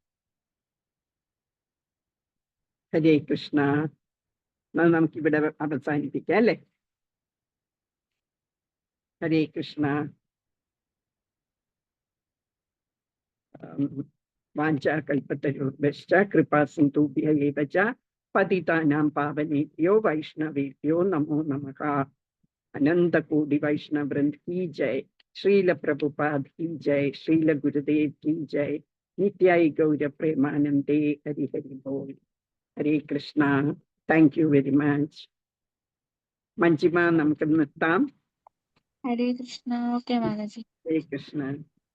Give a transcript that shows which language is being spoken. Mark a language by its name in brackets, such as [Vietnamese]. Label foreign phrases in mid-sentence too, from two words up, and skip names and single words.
[Malayalam] ഹരേ കൃഷ്ണ. നമുക്കിവിടെ അവസാനിപ്പിക്കാം അല്ലേ? [Sanskrit] ഹരേ കൃഷ്ണ. വാഞ്ചാകൽപതരുഭ്യശ്ച കൃപാസിന്ധുഭ്യ ഏവ ച പതിതാനാം പാവനേഭ്യോ വൈഷ്ണവേഭ്യോ നമോ നമഃ. [Hindi] अनंतकोटि वैष्णव वृंद की जय. श्रील प्रभुपाद की जय. श्रील गुरुदेव की जय. नित्याय गौर प्रेमानंदे. हरि हरि बोल. हरे कृष्णा. [English] Thank you very much. [Malayalam] मंजिमा നമുക്ക് നിർത്താം. ഹരേ കൃഷ്ണ. ഓക്കെ മാതാജി. ഹരേ കൃഷ്ണ.